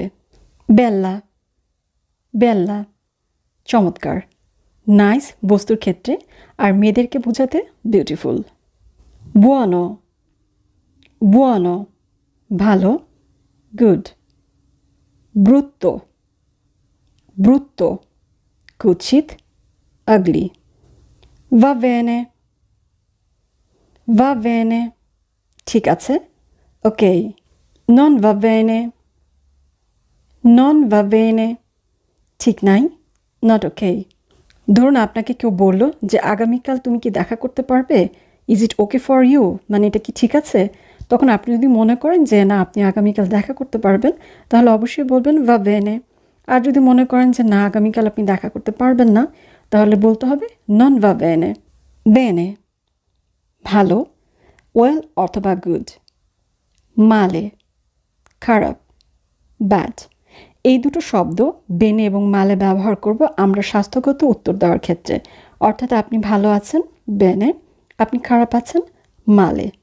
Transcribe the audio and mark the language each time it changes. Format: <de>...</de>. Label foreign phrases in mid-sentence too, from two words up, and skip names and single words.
<it>bella, bella,</it> <bn>চমৎকার, নাইস বস্তুর ক্ষেত্রে, আর মেয়েদেরকে বোঝাতে বিউটিফুল।</bn> <it>buono, buono,</it> <bn>ভালো, গুড।</bn> <it>brutto, brutto,</it> <bn>কুৎসিত, আগলি।</bn> <it>Va bene, va bene,</it> <bn>ঠিক আছে, ওকে।</bn> <it>Non va bene, non va bene,</it> <bn>ঠিক নাই,</bn> <en>not okay.</en> <bn>ধরুন আপনাকে কেউ বলল যে আগামীকাল তুমি কি দেখা করতে পারবে,</bn> <en>is it okay for you,</en> <bn>মানে এটা কি ঠিক আছে? তখন আপনি যদি মনে করেন যে না আপনি আগামীকাল দেখা করতে পারবেন, তাহলে অবশ্যই বলবেন</bn> <it>va bene।</it> <bn>আর যদি মনে করেন যে না আগামীকাল আপনি দেখা করতে পারবেন না, তাহলে বলতে হবে</bn> <it>non va bene।</it> <bn>বেনে, ভালো, ওয়েল অথবা গুড। মালে, খারাপ, ব্যাড। এই দুটো শব্দ বেনে এবং মালে ব্যবহার করব আমরা স্বাস্থ্যগত উত্তর দেওয়ার ক্ষেত্রে, অর্থাৎ আপনি ভালো আছেন বেনে, আপনি খারাপ আছেন মালে।</bn>